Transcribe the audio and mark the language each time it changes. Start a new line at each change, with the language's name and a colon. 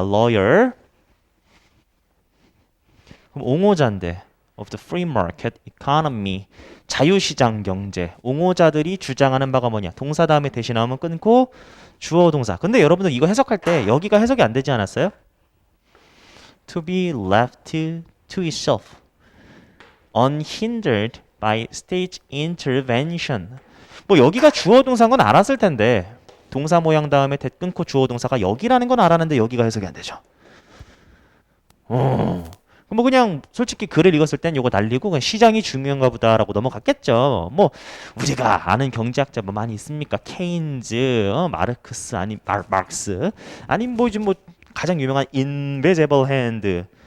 English: lawyer.
Korean: 그럼 옹호자인데
English: of the free market economy
Korean: 자유시장 경제 옹호자들이 주장하는 바가 뭐냐? 동사 다음에 대시 나오면 끊고 주어 동사. 근데 여러분들 이거 해석할 때 여기가 해석이 안 되지 않았어요?
English: to be left to itself unhindered by state intervention.
Korean: 뭐 여기가 주어 동사인 건 알았을 텐데 동사 모양 다음에 대 끊고 주어 동사가 여기라는 건 알았는데 여기가 해석이 안 되죠. 뭐 그냥 솔직히 글을 읽었을 땐 요거 날리고 그냥 시장이 중요한가 보다라고 넘어갔겠죠. 뭐 우리가 아는 경제학자 뭐 많이 있습니까? 케인즈, 마르크스 아니 마르크스 아니면 뭐 지금 뭐 가장 유명한 인비지블 핸드.